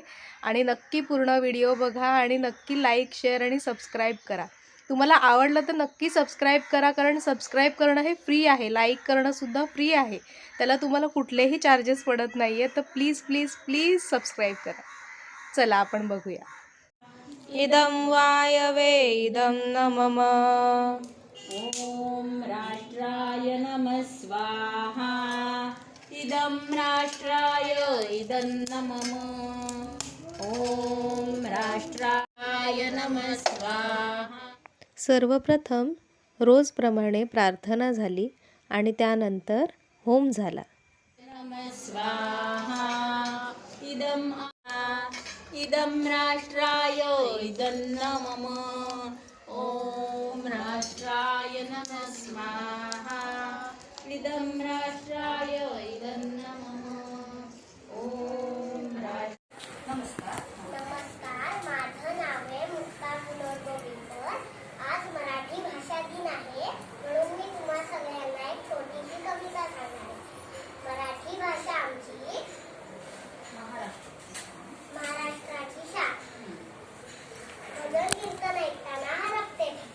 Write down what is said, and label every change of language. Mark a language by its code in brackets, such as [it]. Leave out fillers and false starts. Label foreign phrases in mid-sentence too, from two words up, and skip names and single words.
[mr] आणि नक्की पूर्ण व्हिडिओ बघा आणि नक्की लाईक, शेअर आणि सबस्क्राईब करा। तुम्हाला आवडलं तर नक्की सबस्क्राईब करा, कारण सबस्क्राईब करणं हे फ्री आहे, लाईक करणं सुद्धा फ्री आहे, त्याला तुम्हाला कुठलेही चार्जेस पडत नाही आहे। तर [en] please please please [mr] सबस्क्राईब करा। चला आपण बघूया। [sa] इदं वायवे इदं न मम। ॐ राष्ट्राय नमः स्वाहा। इदं राष्ट्राय इदं न मम। ॐ राष्ट्राय नमः स्वाहा। [mr] सर्वप्रथम रोजप्रमाणे प्रार्थना झाली आणि त्यानंतर होम झाला। [sa] नमः स्वाहा। इदं राष्ट्राय इदं न मम। ॐ राष्ट्राय नमः स्वाहा। इदं राष्ट्राय इदं न मम। [mr] ॐ नमस्कार, माझं नाव आहे मुक्ता विनोद गोविंकर। आज मराठी भाषा दिन आहे, म्हणून मी तुम्हा सगळ्यांना एक छोटीशी कविता सांगणार आहे। मराठी भाषा आमची महाराष्ट्राची शान, भजन कीर्तन ऐकताना हरपते।